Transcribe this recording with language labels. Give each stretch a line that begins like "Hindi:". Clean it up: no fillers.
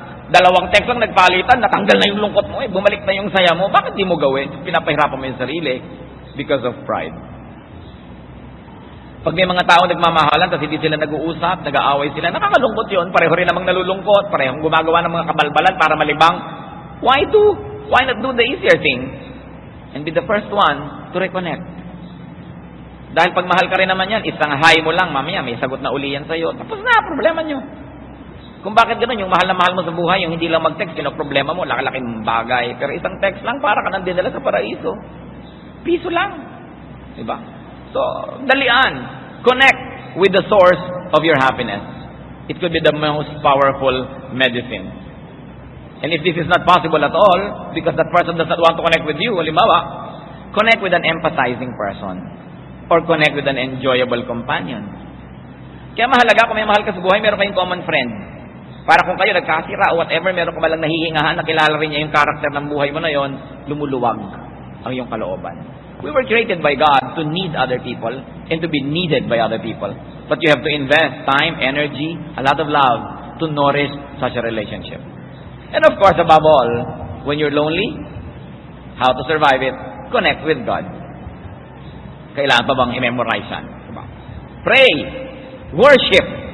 Filipino: Dalawang text lang nagpalitan, natanggal na yung lungkot mo. Bumalik na yung saya mo. Bakit di mo gawin? Pinapahirapan mo yung sarili
English: because of pride.
Filipino: Pag may mga tao nagmamahalan, tapos hindi sila nag-uusap, nag-aaway sila, nakakalungkot yun. Pareho rin namang nalulungkot. Parehong gumagawa ng mga kabalbalan para malibang.
English: Why not do the easier thing and be the first one to reconnect?
Filipino: Dahil pag mahal ka rin naman yan, isang hi mo lang, mamaya may sagot na uli yan sa'yo. Tapos na, problema nyo. Kung bakit gano'n, yung mahal na mahal mo sa buhay, yung hindi lang mag-text, problema mo, laki-laking bagay. Pero isang text lang, para ka nang dinala sa paraiso. Piso lang. Diba? So, dalian.
English: Connect with the source of your happiness. It could be the most powerful medicine. And if this is not possible at all, because that person does not want to connect with you, halimbawa, connect with an empathizing person. Or connect with an enjoyable companion.
Filipino: Kaya mahalaga, kung may mahal ka sa buhay, meron kayong common friend. Para kung kayo nagkasira o whatever, meron ka malang nahihingahan, nakilala rin niya yung karakter ng buhay mo na yon, lumuluwag ang iyong kalooban.
English: We were created by God to need other people and to be needed by other people. But you have to invest time, energy, a lot of love to nourish such a relationship. And of course, above all, when you're lonely, how to survive it? Connect with God.
Filipino: Kailangan pa bang i-memorize yan? Diba? Pray. Worship.